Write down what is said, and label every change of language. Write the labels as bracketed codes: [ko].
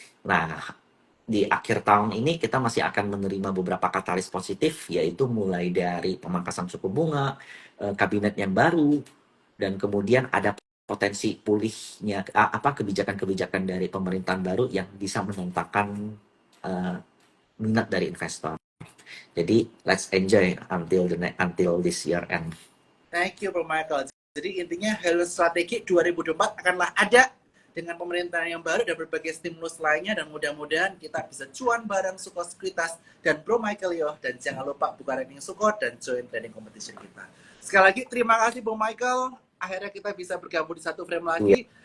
[id] Nah, di akhir tahun ini kita masih akan menerima beberapa katalis positif, yaitu mulai dari pemangkasan suku bunga, kabinet yang baru, dan kemudian ada potensi pulihnya kebijakan-kebijakan dari pemerintahan baru yang bisa menentangkan minat dari investor. Jadi [en] let's enjoy until this year end. Thank you Bro Michael. [id] Jadi intinya Hello Strategi 2024 akanlah ada dengan pemerintahan yang baru dan berbagai stimulus lainnya, dan mudah-mudahan kita bisa cuan bareng Sukor Sekuritas dan Bro Michael Yoh. Dan jangan lupa buka rekening Sukor dan join trading competition kita. Sekali lagi terima kasih Bro Michael. Akhirnya kita bisa bergabung di satu frame lagi.